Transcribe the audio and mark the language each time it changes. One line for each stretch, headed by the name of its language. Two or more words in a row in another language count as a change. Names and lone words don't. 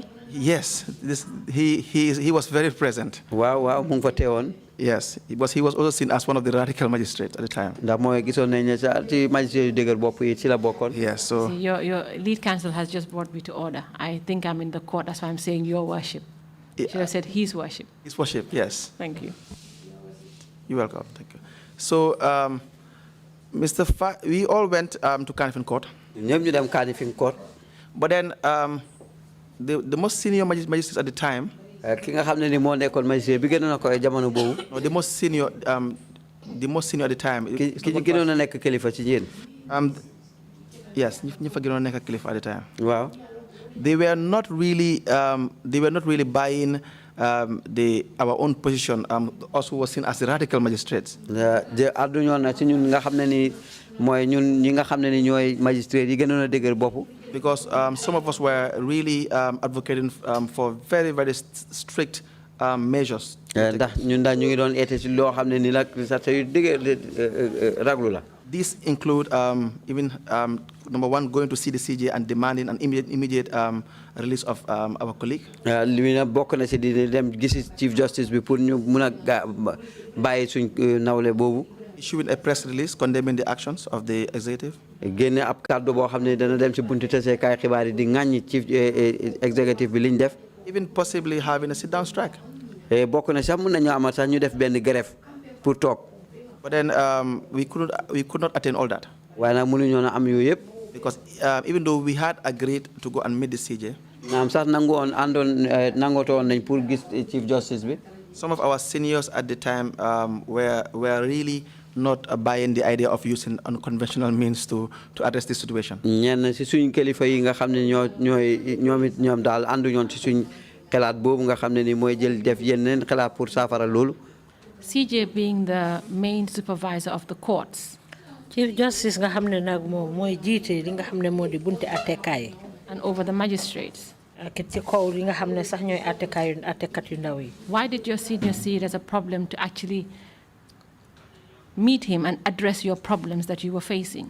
English: Yes, he was very present.
Wolof: Waaw waaw mu ngi fa teewoon.
English: Yes, he was also seen as one of the radical magistrates at the time.
Wolof: ndax mooy gisoon nañ ne sa ci magistrate yu dëgër bopp yi ci la bokkoon.
English: Yes, so See, your lead counsel has just brought me to order. I think I'm in the court. That's why I'm saying your worship. Should have said his worship. His worship, yes. Thank you. You're welcome. Thank you. So, we all went to Kanifing Court.
Wolof: ñëpp ñu dem Kanifing Court.
English: But then the most senior magistrates at the time.
Wolof: ki nga xam ne ni moo nekkoon magistrat bi gënoon a ko jamono boobu.
English: No, the most senior at the time.
Wolof: ki gënoon a nekk kilifa ci yéen. Yes, ñi fa gënoon a nekk kilifa
English: at the time.
Wolof: Waaw.
English: They were not really buying our own position. Also was seen as the radical magistrates.
Wolof: àdduñoon na ci ñun nga xam ne ni mooy ñun ñi nga xam ne ni ñooy magistrat yi gënoon a dëgër bopp.
English: Because some of us were really advocating for very, very strict measures.
Wolof: ndax ñun daal ñu ngi doon eete ci loo xam ne ni nag sax yu dëgër raglu la.
English: These include even number one, going to see the CJ and demanding an immediate release of our colleague.
Wolof: li na bokk na ci di dem gisi
English: Chief Justice
Wolof: bi pour ñu mun a bàyyi suñ nawle boobu.
English: Issuing a press release condemning the actions of the executive.
Wolof: génne ab kàddu boo xam ne dana dem ci buntu taseekaay xibaar yi di ŋàññi
English: Chief executive
Wolof: bi liñ def.
English: Even possibly having a sit-down strike.
Wolof: bokk na sax mun nañu amal sax ñu def benn grève pour toog.
English: But then we could not attain all that.
Wolof: waaye nag mënuñoo na am yooyu yëpp.
English: Because even though we had agreed to go and meet the CJ.
Wolof: naam sax nangootoon nañ pour gis
English: Chief Justice
Wolof: bi.
English: Some of our seniors at the time were really not buying the idea of using unconventional means to address this situation.
Wolof: ñenn si suñ kilifa yi nga xam ne ñoom daal ànduñoon ci suñ xalaat boobu nga xam ne ni mooy jël def yeneen xalaat pour saafara loolu.
English: CJ being the main supervisor of the courts. Chief Justice
Wolof: nga xam ne nag moom mooy jiite li nga xam ne moo di bunte attekaay.
English: And over the magistrates.
Wolof: ci kaw li nga xam ne sax ñooy attekat yu ndaw yi.
English: Why did your senior see it as a problem to actually meet him and address your problems that you were facing?